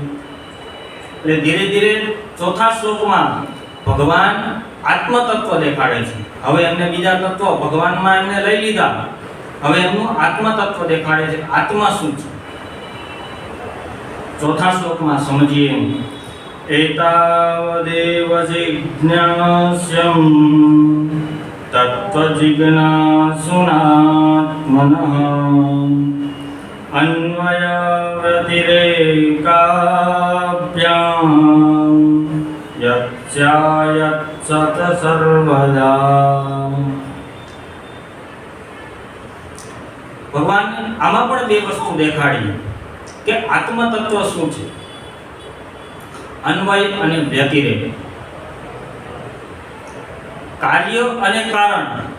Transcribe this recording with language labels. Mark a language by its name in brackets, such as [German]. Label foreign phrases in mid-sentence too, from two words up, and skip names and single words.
[Gujarati] એટલે ધીરે ધીરે ચોથા શ્લોકમાં ભગવાન આત્મતત્વ દેખાડે છે. હવે એમને બીજા તત્વ ભગવાનમાં એમને લઈ લીધા, હવે એમનું આત્મતત્વ દેખાડે છે. આત્મા શું છે ચોથા શ્લોકમાં સમજીએ. [Sanskrit] एतावदेव जिज्ञास्यं तत्त्वजिज्ञासुनात्मनः अन्वयव्यतिरेकाभ्यां यच्चायत्सत सर्वदा। [Gujarati] ભગવાન આમાં પણ બે વસ્તુ દેખાડી કે આત્મતત્વ શું છે, અન્વય અને વ્યતિરેક, કાર્ય અને કારણ।